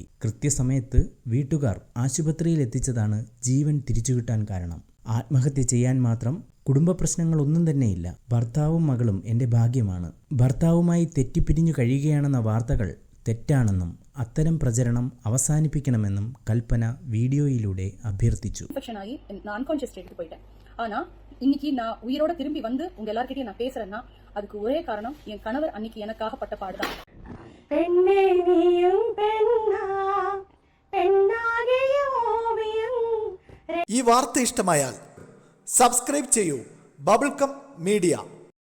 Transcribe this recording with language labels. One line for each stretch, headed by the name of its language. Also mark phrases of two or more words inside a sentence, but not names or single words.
Malayalam: കൃത്യസമയത്ത് വീട്ടുകാർ ആശുപത്രിയിൽ എത്തിച്ചതാണ് ജീവൻ തിരിച്ചുകിട്ടാൻ കാരണം. ആത്മഹത്യ ചെയ്യാൻ മാത്രം കുടുംബ പ്രശ്നങ്ങളൊന്നും തന്നെയില്ല. ഭർത്താവും മകളും എൻ്റെ ഭാഗ്യമാണ്. ഭർത്താവുമായി തെറ്റിപ്പിരിഞ്ഞു കഴിയുകയാണെന്ന വാർത്തകൾ തെറ്റാണെന്നും അത്തരം പ്രചരണം അവസാനിപ്പിക്കണമെന്നും കൽപ്പന വീഡിയോയിലൂടെ അഭ്യർത്ഥിച്ചു.
Tamil: இன்னைக்கு நான் உயிரோட திரும்பி வந்து உங்க எல்லார்கிட்டயும் நான் பேசுறேன்னா அதுக்கு ஒரே காரணம் என் கணவர் அன்னைக்கு எனக்காக பட்ட பாடுதான். பெண்ணே நீயும் பெண்ணா பெண்ணாகிய ஓவியம்.
Malayalam: ഈ വാർത്ത ഇഷ്ടമായാൽ സബ്സ്ക്രൈബ് ചെയ്യൂ ബബിൾകം മീഡിയ.